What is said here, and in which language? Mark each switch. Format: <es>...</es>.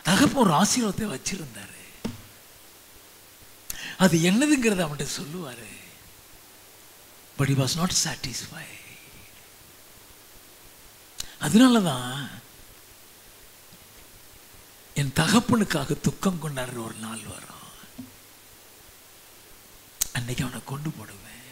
<ta>தகப்பன் ஒரு ஆசீர்வாதத்தை வச்சிருந்தாரு. அது என்னதுங்கிறத அவன்கிட்ட சொல்லுவாரு.</ta> <en>but he was not satisfied.</en> <ta>அதனாலதான் என் தகப்பனுக்காக துக்கம் கொண்டாடுற ஒரு நாள் வரும். அன்னைக்கு அவனை கொண்டு போடுவேன்.</ta>